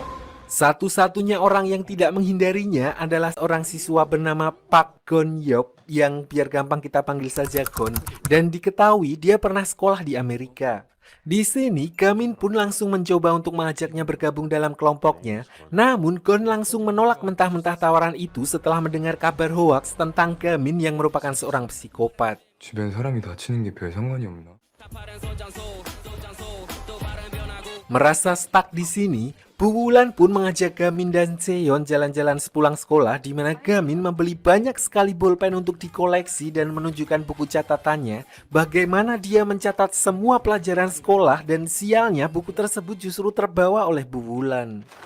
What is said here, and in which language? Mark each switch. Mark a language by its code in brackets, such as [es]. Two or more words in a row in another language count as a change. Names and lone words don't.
[id] Satu-satunya orang yang tidak menghindarinya adalah seorang siswa bernama Park Gon-yeop yang biar gampang kita panggil saja Gon, dan diketahui dia pernah sekolah di Amerika. Di sini, Gamin pun langsung mencoba untuk mengajaknya bergabung dalam kelompoknya, namun Gon langsung menolak mentah-mentah tawaran itu setelah mendengar kabar hoaks tentang Gamin yang merupakan seorang psikopat. [ko] 주변 사람이 다치는 게 별 상관이 없나? [id] Merasa stuck di sini, Bu Wulan pun mengajak Gamin dan Seon jalan-jalan sepulang sekolah di mana Gamin membeli banyak sekali bolpen untuk dikoleksi dan menunjukkan buku catatannya bagaimana dia mencatat semua pelajaran sekolah, dan sialnya buku tersebut justru terbawa oleh Bu Wulan.